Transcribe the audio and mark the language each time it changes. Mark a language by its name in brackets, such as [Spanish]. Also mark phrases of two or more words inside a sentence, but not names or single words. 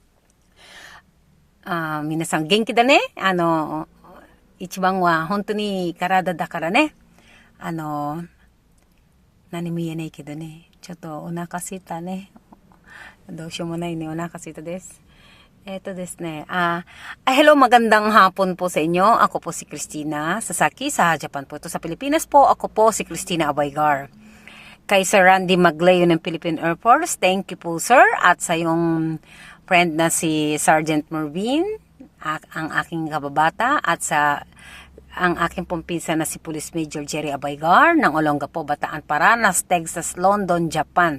[Japanese] 皆さん元気だね。一番は本当に体だからね。何も言えないけどね。ちょっとお腹すいたね。どうしようもないね。お腹すいたです。ですね. [Filipino] Hello, magandang hapon po sa inyo. Ako po si Christina Sasaki sa Japan po. Ito sa Pilipinas po, ako po si Christina Abaygar. Kay Sir Randy Maglayo ng Philippine Air Force, [English] thank you [Filipino] po sir. At sa yung friend na si Sergeant Mervin, ang aking kababata, at sa ang aking pong pinsan na si Police Major Jerry Abaygar ng Olongapo, Bataan, Paranas, Texas, London, Japan.